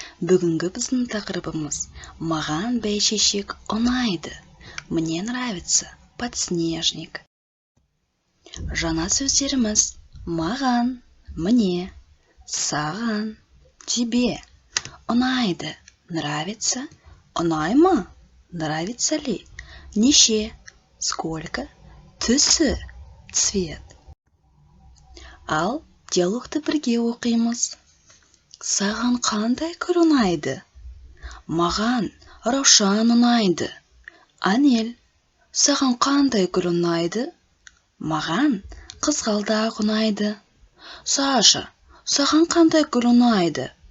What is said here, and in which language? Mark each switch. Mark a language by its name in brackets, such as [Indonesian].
[Kazakh] Бүгінгі біздің тақырыбымыз «Маған бәйшешек ұнайды». [Russian] Мне нравится подснежник. [Kazakh] Жаңа сөздеріміз: маған, [Russian] мне, [Kazakh] саған, [Russian] тебе. [Kazakh] Ұнайды, [Russian] нравится, [Kazakh] ұнай ма, [Russian] нравится ли, [Kazakh] неше, [Russian] сколько, [Kazakh] түсі, [Russian] цвет. [Kazakh] Ал диалогты бірге оқимыз. Саған қандай гүл ұнайды? Маған раушан ұнайды. Анель, саған қандай гүл ұнайды? Маған қызғалдақ ұнайды. Саша, саған қандай гүл ұнайды?